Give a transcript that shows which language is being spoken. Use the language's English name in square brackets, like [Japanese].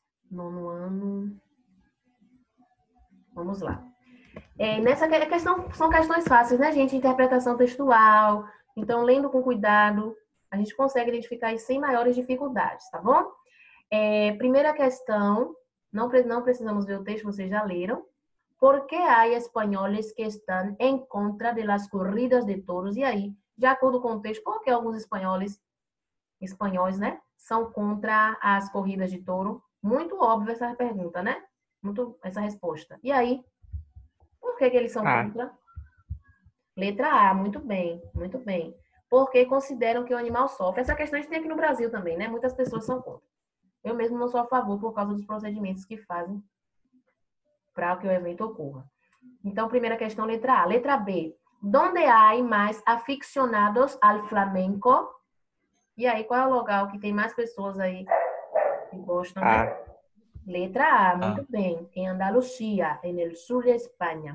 [Portuguese] 9º ano. Vamos lá. Nessa questão, são questões fáceis, né, gente? Interpretação textual. Então, lendo com cuidado, a gente consegue identificar isso sem maiores dificuldades, tá bom? Primeira questão, não precisamos ver o texto, vocês já leram. [Spanish] ¿Por qué hay españoles que están en contra de las corridas de toros? [Portuguese] E aí, de acordo com o texto, por que alguns espanhóis, né, são contra as corridas de touro? Muito óbvio essa pergunta, né? Muito essa resposta. E aí, por que eles são contra? Letra A, muito bem, muito bem. Porque consideram que o animal sofre. Essa questão a gente tem aqui no Brasil também, né? Muitas pessoas são contra. Eu mesmo não sou a favor por causa dos procedimentos que fazem para que o evento ocorra. Então, primeira questão, letra A. Letra B. Donde hay mais aficionados al flamenco? E aí, qual é o local que tem mais pessoas aí que gostam, né? Letra A, muito bem. [Spanish] Em Andalucía, en el sur de España.